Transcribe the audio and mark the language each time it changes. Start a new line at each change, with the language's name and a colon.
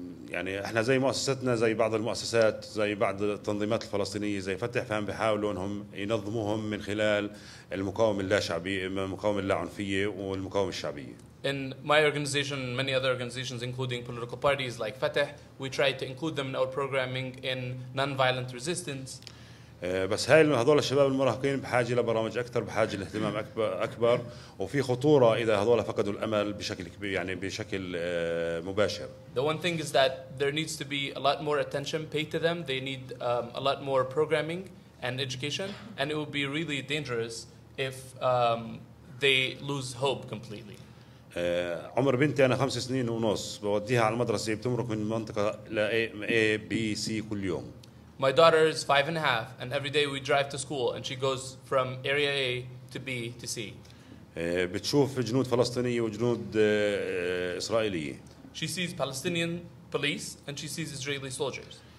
Arabic: يعني احنا زي مؤسستنا، زي بعض المؤسسات، زي بعض التنظيمات الفلسطينية زي فتح، فهم بيحاولوا انهم ينظموهم من خلال المقاومة اللاشعبية، المقاومة اللاعنفية والمقاومة الشعبية.
English: In my organization and many other organizations, including political parties like Fatah, we try to include them in our programming in non-violent resistance.
Arabic: بس هذول الشباب المراهقين بحاجة لبرامج أكثر، بحاجة لاهتمام أكبر، وفي خطورة إذا هذول فقدوا الأمل بشكل كبير، يعني بشكل مباشر.
English: The one thing is that there needs to be a lot more attention paid to them. They need a lot more programming and education, and it would be really dangerous if they lose hope completely.
Arabic: عمر بنتي أنا 5 سنين ونص، بوديها على المدرسة، بتمرق من منطقة ل A B C كل يوم.
English: My daughter is 5.5, and every day we drive to school, and she goes from area A to B to C.
Arabic: بتشوف جنود فلسطينية وجنود إسرائيلية.
English: She sees Palestinian police and she sees Israeli soldiers.